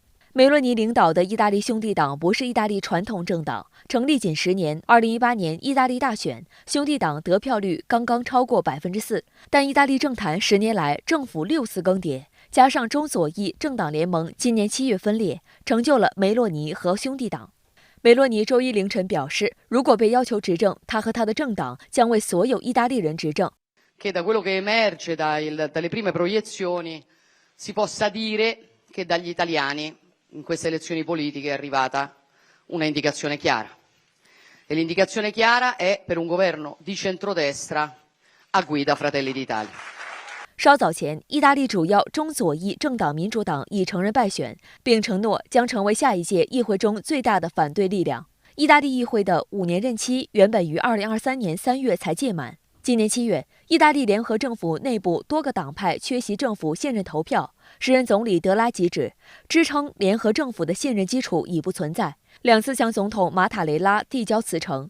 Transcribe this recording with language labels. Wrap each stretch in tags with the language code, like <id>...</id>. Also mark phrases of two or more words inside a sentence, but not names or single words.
<zh>梅洛尼领导的意大利兄弟党不是意大利传统政党，成立仅10年，2018年意大利大选，兄弟党得票率刚刚超过4%。但意大利政坛10年来政府6次更迭，加上中左翼政党联盟今年7月分裂，成就了梅洛尼和兄弟党。梅洛尼周一凌晨表示，如果被要求执政，他和他的政党将为所有意大利人执政。</zh> <it>Che da quello che emerge dalle prime proiezioni si possa dire che dagli italiani in queste elezioni politiche è arrivata una indicazione chiara. E l'indicazione chiara è per un governo di centrodestra a guida Fratelli d'Italia.</it> <zh>稍早前，意大利主要中左翼政党民主党已承认败选，并承诺将成为下一届议会中最大的反对力量。意大利议会的5年任期原本于2023年3月才届满。今年7月，意大利联合政府内部多个党派缺席政府现任投票，时任总理德拉吉指，支撑联合政府的现任基础已不存在，2次向总统马塔雷拉递交辞呈。</zh>